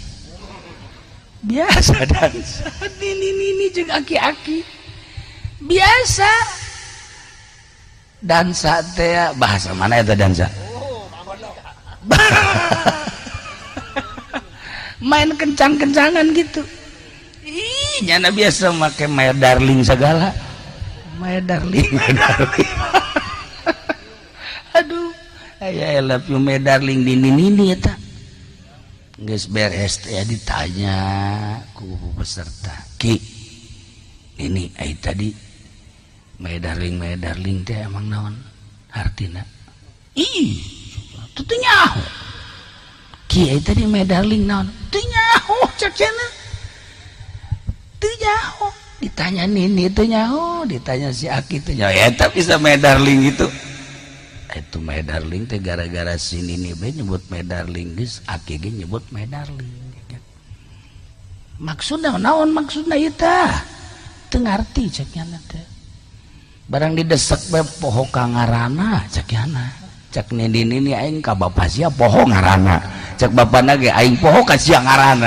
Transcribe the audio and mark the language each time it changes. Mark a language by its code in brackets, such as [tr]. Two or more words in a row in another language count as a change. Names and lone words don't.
[su] Biasa dansa nini jeung aki-aki biasa dansa teh bahasa mana eta dansa main kencang-kencangan gitu. Ih nyana biasa make [en] my darling [su] segala my darling aduh aya [en] I love you my darling [su] nini eta. Geus beres teh ditanya ku peserta, Ki ini ai tadi [en] my darling [su] teh emang naon artina? Ih teu nyaho. Ki ai tadi [en] my darling [su] naon? Teu nyaho cek cenah. Teu nyaho. Ditanya Nini teu nyaho, ditanya si Aki teu nyaho. Eta bisa [en] my darling [su] itu. Itu [en] my darling [su] teh gara-gara si Nini be nyebut [en] my darling [su] geus Aki ge nyebut [en] my darling. [su] Maksudna naon maksudna ieu teh? Teu ngarti cek nya teh. Barang didesek be poho ka ngaranna cek nya. Cek Nini aing ka bapa sia poho ngaranna. Cek bapana ge aing poho ka sia ngaranna.